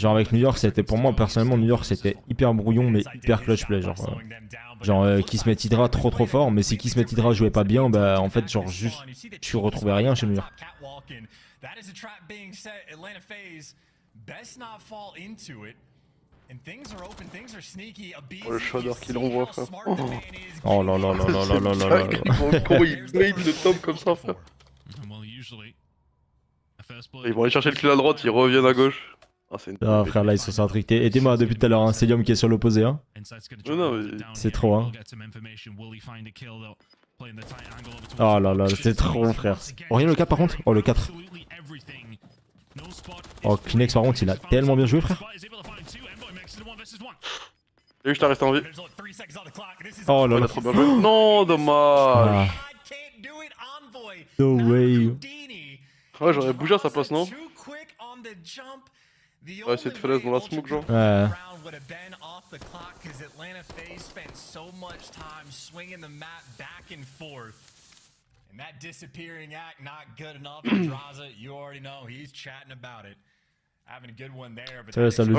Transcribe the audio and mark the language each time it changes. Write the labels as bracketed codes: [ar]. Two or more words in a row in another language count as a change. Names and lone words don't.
[fr] Genre avec New York, c'était pour moi personnellement New York c'était hyper brouillon mais hyper [en] clutch play [fr] genre Kismet Hydra trop fort mais si Kismet Hydra jouait pas bien bah en fait genre juste tu retrouvais rien chez New York. Oh, le shader qu'il envoie, frère. Oh là là là là là là là là. Comment il bait le top comme ça, frère. Ils vont aller chercher le kill à droite, ils reviennent à gauche. Ah, c'est une... Ah frère là ils sont sur un truc. Aidez-moi depuis tout à l'heure, hein. Célium qui est sur l'opposé hein. Non, mais... C'est trop hein. Oh là là c'est trop frère. Oh rien le 4 par contre. Oh le 4. Oh Kleenex par contre il a tellement bien joué frère. Et je t'ai resté en vie. Oh là là. Trop bien joué. Non, dommage. [en] No way. [fr] Ouais, j'aurais bougé à sa place, non? Ouais, c'est de falaise dans la smoke, genre. Ouais. Ça le